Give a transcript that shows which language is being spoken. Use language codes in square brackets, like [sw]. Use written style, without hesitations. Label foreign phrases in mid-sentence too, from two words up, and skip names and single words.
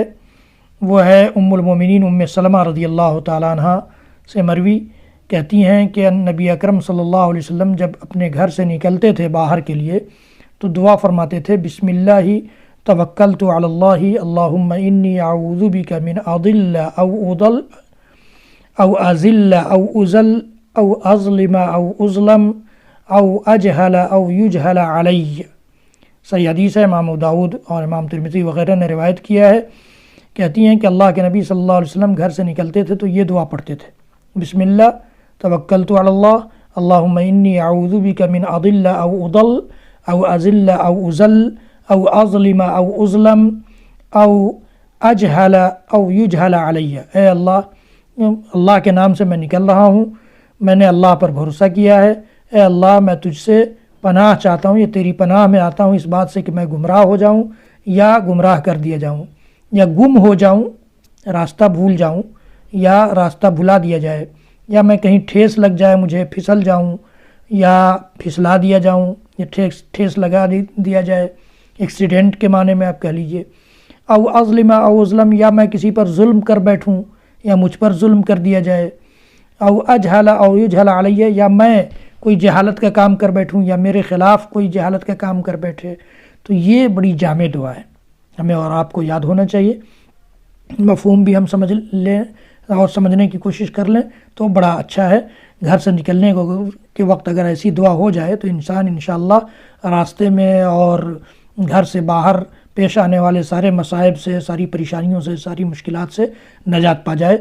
[ur] وہ ہے ام المومنین ام سلمہ [ar] رضی اللہ تعالیٰ عنہ [ur] سے مروی، کہتی ہیں کہ نبی اکرم [ar] صلی اللہ علیہ وسلم [ur] جب اپنے گھر سے نکلتے تھے باہر کے لیے تو دعا فرماتے تھے، [ar] بسم اللہ توکلت علی اللہ اللہم انی اعوذ بک من اضل او اضل او ازل او ازل او اظلم او اظلم او اجہل او یجہل علی۔ [ur] صحیح حدیث ہے، امام داؤد اور امام ترمذی وغیرہ نے روایت کیا ہے۔ کہتی ہیں کہ اللہ کے نبی [ar] صلی اللہ علیہ وسلم [ur] گھر سے نکلتے تھے تو یہ دعا پڑھتے تھے، [ar] بسم اللہ توکلت علی اللہ اللہم انی اعوذ بک من اضل او اضل او ازل او ازل او اظلم او اظلم او اجہل او یجہل علی۔ [ur] اے اللہ کے نام سے میں نکل رہا ہوں، میں نے اللہ پر بھروسہ کیا ہے۔ اے اللہ، میں تجھ سے پناہ چاہتا ہوں، یہ تیری پناہ میں آتا ہوں اس بات سے کہ میں گمراہ ہو جاؤں یا گمراہ کر دیا جاؤں یا گم ہو جاؤں، راستہ بھول جاؤں یا راستہ بھلا دیا جائے، یا میں کہیں ٹھیس لگ جائے مجھے، پھسل جاؤں یا پھسلا دیا جاؤں یا ٹھیس لگا دیا جائے، ایکسیڈنٹ کے معنی میں آپ کہہ لیجئے۔ [ar] او اظلم او اظلم، [ur] یا میں کسی پر ظلم کر بیٹھوں یا مجھ پر ظلم کر دیا جائے۔ [ar] او اجہل او یجہل علیہ، [ur] یا میں کوئی جہالت کا کام کر بیٹھوں یا میرے خلاف کوئی جہالت کا کام کر بیٹھے۔ تو یہ بڑی جامع دعا ہے، ہمیں اور آپ کو یاد ہونا چاہیے، مفہوم بھی ہم سمجھ لیں اور سمجھنے کی کوشش کر لیں تو بڑا اچھا ہے۔ گھر سے نکلنے کے وقت اگر ایسی دعا ہو جائے تو انسان انشاءاللہ راستے میں اور گھر سے باہر پیش آنے والے سارے مصائب سے، ساری پریشانیوں سے، ساری مشکلات سے نجات پا جائے۔